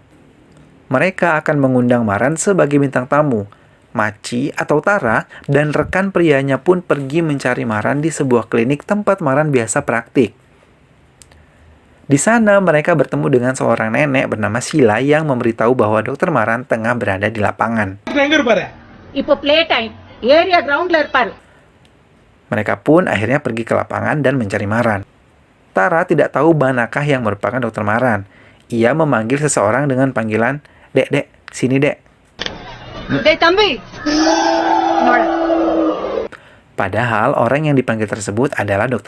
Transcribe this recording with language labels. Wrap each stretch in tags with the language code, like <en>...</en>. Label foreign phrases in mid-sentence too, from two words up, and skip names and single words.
<id>Mereka akan mengundang Maran sebagai bintang tamu. Maci atau Tara dan rekan prianya pun pergi mencari Maran di sebuah klinik tempat Maran biasa praktik. Di sana mereka bertemu dengan seorang nenek bernama Sheila yang memberitahu bahwa Dr. Maran tengah berada di lapangan.</id> <ta>இப்போ</ta> <en>play time area ground</en> <ta>இருப்பாரு.</ta> <id>Mereka pun akhirnya pergi ke lapangan dan mencari Maran. Tara tidak tahu manakah yang merupakan Dr. Maran. Ia memanggil seseorang dengan panggilan, "Dek, dek, sini dek." Padahal orang yang dipanggil tersebut adalah Dr.</id>